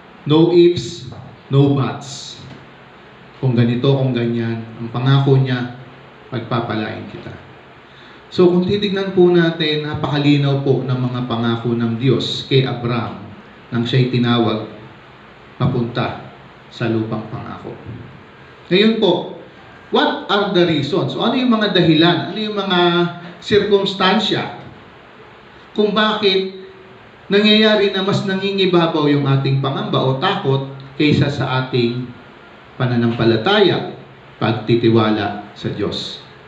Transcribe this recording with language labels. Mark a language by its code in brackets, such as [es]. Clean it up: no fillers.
[en] No ifs, no buts. [tl] Kung ganito, kung ganyan, ang pangako niya, pagpapalain kita. So kung titignan po natin, napakalinaw po ng mga pangako ng Diyos kay Abraham nang siya'y tinawag papunta sa lupang pangako. Ngayon po, [en] what are the reasons? [tl] O ano yung mga dahilan? Ano yung mga sirkumstansya kung bakit nangyayari na mas nangingibabaw yung ating pangamba o takot kaysa sa ating pananampalataya, pagtitiwala sa Diyos?